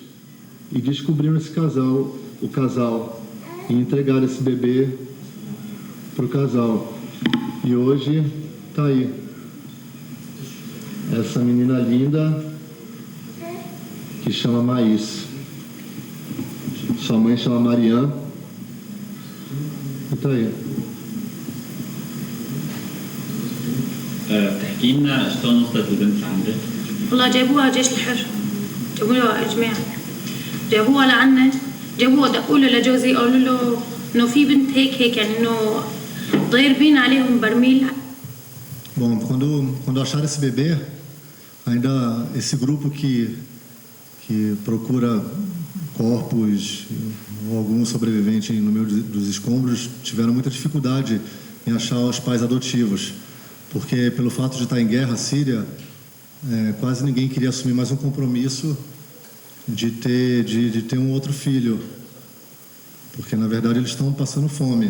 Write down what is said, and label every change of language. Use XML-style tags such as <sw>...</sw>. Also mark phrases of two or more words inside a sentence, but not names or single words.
<pt>E descobriram o casal, e entregaram esse bebê para o casal. E hoje está aí. Essa menina linda que chama Maís. Sua mãe chama Marianne. E está aí.</pt> <ar>تحكي لنا شلون وصلت البنت لعندك؟ والله جابوها جيش الحر، جابوها اجماع، جابوها لعنا، جابوها دقوا له لجوزي قالوا له انه في بنت هيك يعني انه ضاربين عليهم برميل.</ar> <pt>Bom, quando acharam esse bebê, ainda esse grupo que procura corpos ou algum sobrevivente no meio dos escombros tiveram muita dificuldade em achar os pais adotivos, porque pelo fato de estar em guerra, a Síria, quase ninguém queria assumir mais um compromisso de ter um outro filho, porque na verdade eles estão passando fome.</pt>